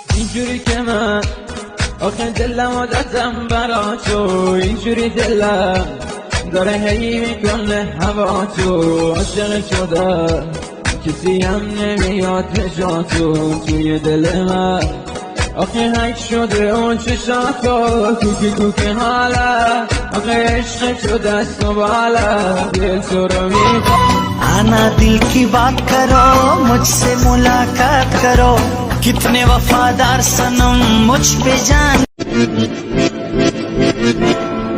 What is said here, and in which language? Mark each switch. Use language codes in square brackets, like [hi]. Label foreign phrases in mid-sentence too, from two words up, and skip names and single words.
[fa] اینجوری که من آخه دلم و دستم برا تو، اینجوری دلم داره هی میکنه هوا تو، عاشق شده کسی هم نمیاد پشا توی دل من آخه هک شده اون چشاتو کوکی کوکی حالا آخه عشق شده است و بالا دل تو رو میخوام [hi] आना दिल की बात करो मुझसे मुलाकात करो कितने वफादार सनम मुझ पे जान